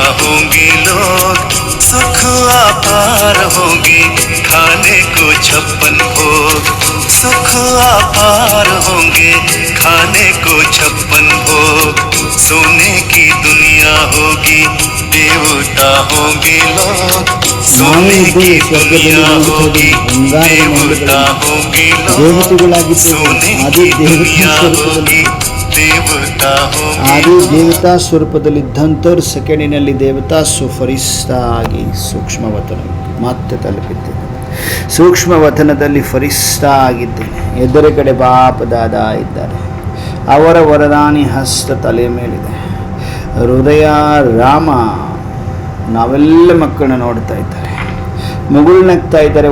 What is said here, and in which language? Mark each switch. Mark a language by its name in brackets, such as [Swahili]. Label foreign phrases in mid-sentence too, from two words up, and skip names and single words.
[Hindi] होंगे लोग सुख अपार होंगे खाने को 56 भोग, सुख अपार होंगे खाने को 56 भोग सोने की दुनिया होगी, देवता होंगे लोग सोने की दुनिया होगी, देवता होंगे लोग सोने की दुनिया होगी, देवता होंगे। [Kannada] ಆದಿ ದೇವತಾ ಸ್ವರೂಪದಲ್ಲಿದ್ದಂಥವ್ರು ಸೆಕೆಂಡಿನಲ್ಲಿ ದೇವತಾ ಫರಿಸ್ತಾ ಆಗಿ ಸೂಕ್ಷ್ಮವತನ ಮತ್ತೆ ತಲುಪಿದ್ದೇನೆ, ಸೂಕ್ಷ್ಮವತನದಲ್ಲಿ ಫರಿಸ್ತಾ ಆಗಿದ್ದೇನೆ. ಎದುರುಗಡೆ ಬಾಪ ದಾದಾ ಇದ್ದಾರೆ, ಅವರ ವರದಾನಿ ಹಸ್ತ ತಲೆ ಮೇಲಿದೆ, ಹೃದಯ ರಾಮ ನಾವೆಲ್ಲ ಮಕ್ಕಳನ್ನ ನೋಡ್ತಾ ಇದ್ದಾರೆ, ಮುಗುಳ್ನಗ್ತಾ ಇದ್ದಾರೆ.